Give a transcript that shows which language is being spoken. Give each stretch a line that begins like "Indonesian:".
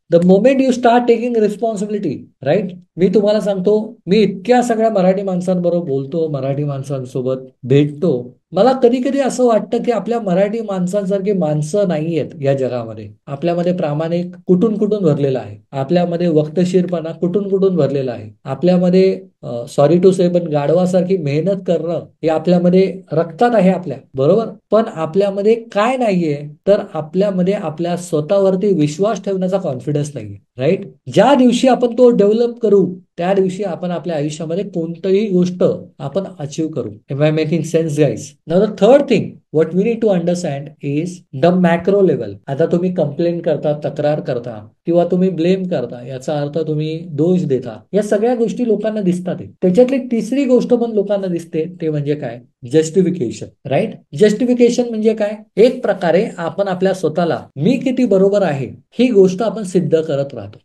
English: The moment you start taking responsibility, right?
Marathi: मी तुम्हाला सांगतो, मी इतक्या सगळ्या मराठी माणसांबरोबर बोलतो, मराठी माणसांसोबत भेटतो, मला कधी कधी असं वाटतं की आपल्या मराठी माणसांसारखी माणसं नाहीयेत या जगामध्ये. आपल्यामध्ये प्रामाणिक कुठून कुठून भरलेला आहे, आपल्यामध्ये वक्तशीरपणा कुठून कुठून भरलेला आहे, आपल्यामध्ये
English: sorry to say
Marathi: पण गाढवासारखी मेहनत करणं हे आपल्यामध्ये रक्तात आहे आपल्या, बरोबर. पण आपल्यामध्ये काय नाहीये? तर आपल्यामध्ये आपल्या स्वतःवरती विश्वास ठेवण्याचा कॉन्फिडन्स नाहीये, राईट? ज्या दिवशी आपण तो डेव्हलप करू त्या दिवशी आपण आपल्या आयुष्यामध्ये कोणतीही गोष्ट आपण अचीव करू.
English: Am I making sense guys? Now the third thing what we need to understand is the macro level.
Marathi: आता तुम्ही कंप्लेन करता, तक्रार करता किंवा तुम्ही ब्लेम करता, याचा अर्थ तुम्ही दोष देता, या सगळ्या गोष्टी लोकांना दिसतात. त्याच्यातली तिसरी गोष्ट पण लोकांना दिसते, ते म्हणजे काय? Justification, right? जस्टिफिकेशन म्हणजे काय? एक प्रकारे आपण आपल्या स्वतःला मी किती बरोबर आहे ही गोष्ट आपण सिद्ध करत राहतो.